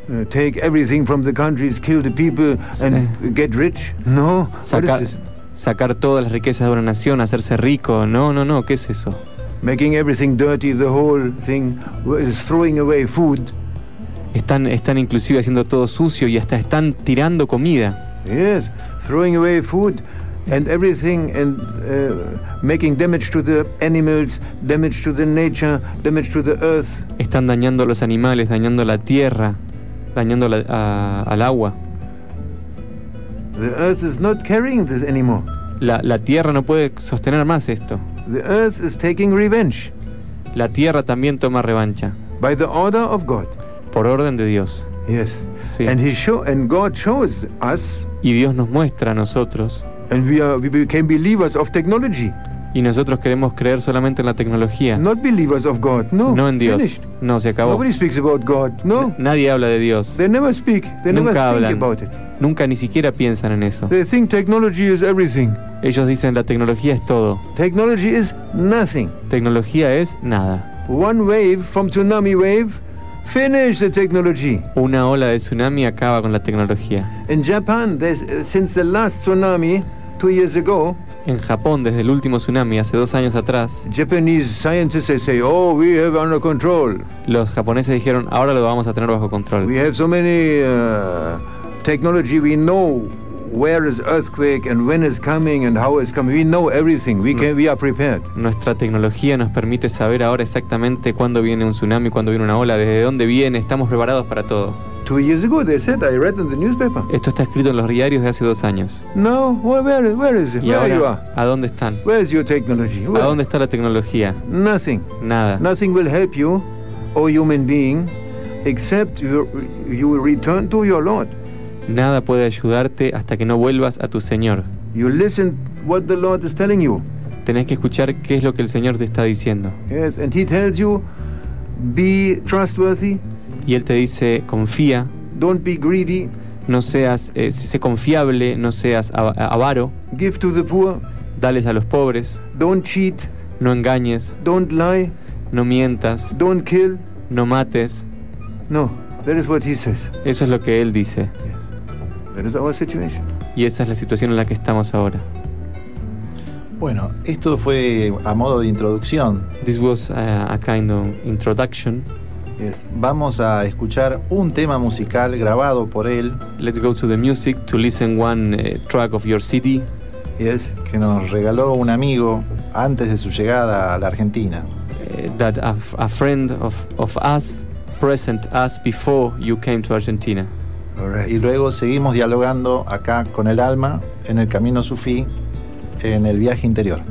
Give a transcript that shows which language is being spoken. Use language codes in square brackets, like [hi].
[en] Take everything from the countries, kill the people and get rich. No. [es] Sacar todas las riquezas de una nación, hacerse rico. No. ¿Qué es eso? [en] Making everything dirty, the whole thing, throwing away food. [es] Están inclusive haciendo todo sucio y hasta están tirando comida. [en] Yes, throwing away food. And everything, and making damage to the animals, damage to the nature, damage to the earth. [es] Están dañando a los animales, dañando la tierra, dañando al agua. [en] The earth is not carrying this anymore. [es] La tierra no puede sostener más esto. [en] The earth is taking revenge. [es] La tierra también toma revancha. [en] By the order of God. [es] Por orden de Dios. [en] Yes. [es] Sí. [en] And God shows us. [es] Y Dios nos muestra a nosotros. [en] And we became believers of technology. [es] Y nosotros queremos creer solamente en la tecnología. [en] Not believers of God. No. [es] No en Dios. [en] Finished. [es] No, se acabó. [en] Nobody speaks about God. No. [es] Nadie habla de Dios. [en] They never speak. They [es] Nunca [en] never [es] hablan. [en] Think about it. [es] Nunca ni siquiera piensan en eso. [en] They think technology is everything. [es] Ellos dicen la tecnología es todo. [en] Technology is nothing. [es] Tecnología es nada. [en] One wave from tsunami wave finish the technology. [es] Una ola de tsunami acaba con la tecnología. [en] In Japan, since the last tsunami 2 years ago, [es] en Japón desde el último tsunami hace 2 años atrás, [en] Japanese scientists say, "Oh, we have under control." [es] Los japoneses dijeron, "Ahora lo vamos a tener bajo control." [en] We have so many technology. We know where is earthquake and when is coming and how is coming. We know everything. We are prepared. [es] Nuestra tecnología nos permite saber ahora exactamente cuándo viene un tsunami, cuándo viene una ola, desde dónde viene. Estamos preparados para todo. [en] 2 years ago, they said. I read in the newspaper. [es] Esto está escrito en los diarios de hace 2 años. [en] No, where is it? [es] Y [en] where [es] ahora, [en] you are? [es] ¿A dónde están? [en] Where is your technology? [es] ¿A dónde está la tecnología? [en] Nothing. [es] Nada. [en] Nothing will help you, oh human being, except you return to your Lord. [es] Nada puede ayudarte hasta que no vuelvas a tu Señor. [en] You listen what the Lord is telling you. [es] Tenés que escuchar qué es lo que el Señor te está diciendo. [en] Yes, and He tells you, be trustworthy. [es] Y Él te dice, confía. [en] Don't be greedy. [es] No seas, sé confiable, no seas avaro. [en] Give to the poor. [es] Dales a los pobres. [en] Don't cheat. [es] No engañes. [en] Don't lie. [es] No mientas. [en] Don't kill. [es] No mates. [en] No, that is what He says. [es] Eso es lo que Él dice. [en] Yes. That is our situation. [es] Y esa es la situación en la que estamos ahora. Bueno, esto fue a modo de introducción. [en] This was a kind of introduction. Yes. [es] Vamos a escuchar un tema musical grabado por él. [en] Let's go to the music to listen one track of your CD. [es] Yes, que nos regaló un amigo antes de su llegada a la Argentina. [en] That a friend of us present us before you came to Argentina. All right. [es] Y luego seguimos dialogando acá con el alma en el camino sufí, en el viaje interior.